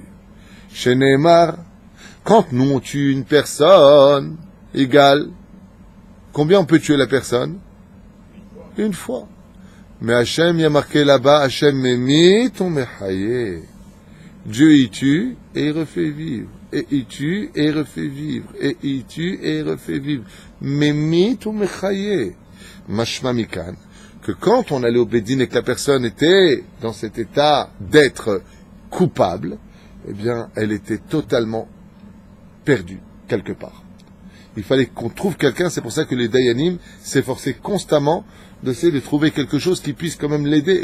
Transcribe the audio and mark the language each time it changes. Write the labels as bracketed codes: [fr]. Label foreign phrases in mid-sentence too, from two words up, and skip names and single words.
[fr] Chez Neymar, quand nous on tue une personne, égale, combien on peut tuer la personne? Une fois. Mais Hachem, il y a marqué là-bas, Hachem [he] ממית ומחיה. [fr] Dieu y tue et il refait vivre. Et il tue et il refait vivre. Et il tue et il refait vivre. [he] ממית ומחיה. משמע מכאן. [fr] Que quand on allait au Bédine et que la personne était dans cet état d'être coupable, eh bien, elle était totalement perdue, quelque part. Il fallait qu'on trouve quelqu'un, c'est pour ça que les Dayanim s'efforçaient constamment d'essayer de trouver quelque chose qui puisse quand même l'aider.